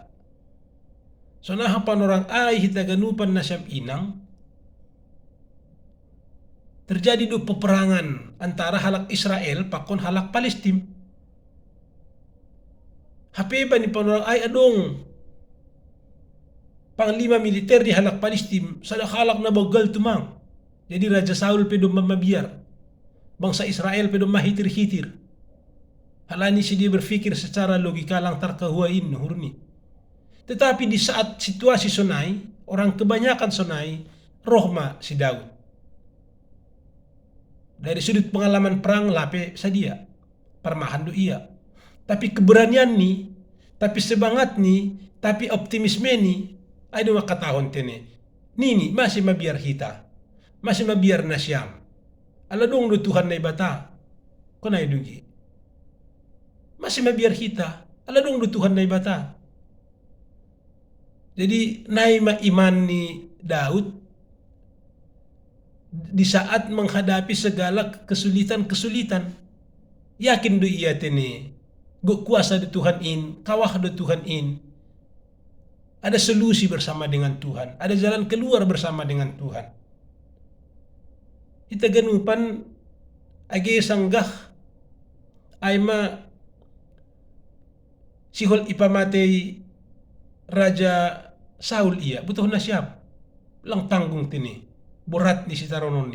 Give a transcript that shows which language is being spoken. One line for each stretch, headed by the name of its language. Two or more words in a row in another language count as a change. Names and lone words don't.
Batak Simalungun: So nahapan orang ay hita ganupan na siyam inang,
Indonesian: terjadi do peperangan antara
Batak Simalungun: halak Israel pakon halak Palestim. Hape ba ni panorang ay adong
Indonesian: panglima militer
Batak Simalungun: di halak Palestim sa halak na bagal tumang. Jadi Raja Saul pedo mamabiar,
Indonesian: bangsa Israel
Batak Simalungun: pedo mahitir-hitir. Halani si dia
Indonesian: berpikir secara logika
Batak Simalungun: lang tarkahuain hurni.
Indonesian: Tetapi di saat situasi sonai, orang kebanyakan sonai,
Batak Simalungun: rohma si Daud.
Indonesian: Dari sudut pengalaman perang
Batak Simalungun: lape sadia, parmahan do iya.
Indonesian: Tapi keberanian ni, tapi semangat ni, tapi optimisme ni,
Batak Simalungun: ay do makatahon tene. Nini masih mabiar hita, masih mabiar na siyam. Aladong do Tuhan na ibata, kunay dugi. Masih mabiar hita, aladong do Tuhan na ibata. Jadi naima iman ni Daud
Indonesian: di saat menghadapi segala kesulitan,
Batak Simalungun: yakin do iya tene, go kuasa do Tuhan in, kawah do Tuhan in,
Indonesian: ada solusi bersama dengan Tuhan, ada jalan keluar bersama dengan Tuhan.
Batak Simalungun: Ita ganupan agi sanggah ay ma sihol ipamatay Raja Saul iya, butuh na siap lang tanggung tini, borat ni si taronon ni.